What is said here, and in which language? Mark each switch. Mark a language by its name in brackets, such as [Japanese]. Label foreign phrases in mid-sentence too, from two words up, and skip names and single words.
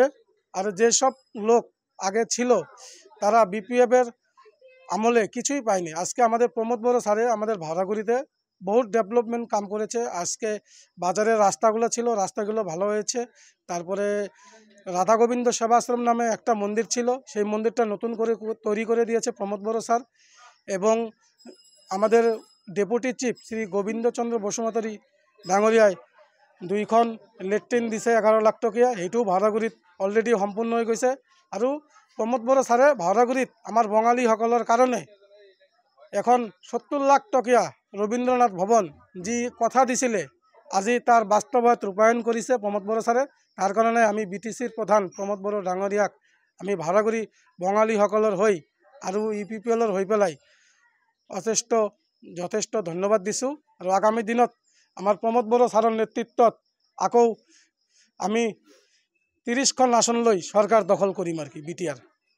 [Bangla] আর যেসব লোক আগে ছিল তারা বিপিএফের আমলে কিছুই পায়নি, আজকে আমাদের প্রমোদ বড় স্যারে আমাদের ভাড়াগুড়িতে বহুত ডেভেলপমেন্ট কাম করেছে। আজকে বাজারের রাস্তাগুলো ছিল, রাস্তাগুলো ভালো হয়েছে। তারপরে রাধা গোবিন্দ সেবাশ্রম নামে একটা মন্দির ছিল, সেই মন্দিরটা নতুন করে তৈরি করে দিয়েছে প্রমোদ বড় স্যার। [Assamese] এবং আমাদের ডেপুটি চিফ শ্রী গোবিন্দচন্দ্র বসুমতারি ডাঙরিয়ায় 2খন লেট্ৰিন দিছে 11 লাখ টকীয়া, সেইটোও ভাড়াগুড়িত অলৰেডি সম্পূৰ্ণ হৈ গৈছে। আৰু প্ৰমোদ বড় স্যাৰে ভাড়াগুড়িত আমাৰ বঙালীসকলৰ কাৰণে এখন 70 লাখ টকীয়া রবীন্দ্রনাথ ভবন যি কথা দিছিলে আজি [Bangla] তার বাস্তবায়িত রূপায়ণ করেছে প্রমোদ বড় স্যারে। [Assamese] তার কারণে আমি বিটিসির প্রধান প্রমোদ বড় ডাঙরিয়াক আমি ভাড়াগুড়ি বঙালীসকলৰ হৈ আৰু ইউপিপিএলৰ হৈ পেলাই যথেষ্ট ধন্যবাদ দিছোঁ। আৰু আগামী দিনত আমাৰ প্ৰমোদ বড় স্যাৰৰ নেতৃত্বত আকৌ আমি 30খন আসন লৈ সরকার দখল কৰিম আর কি বিটিআর।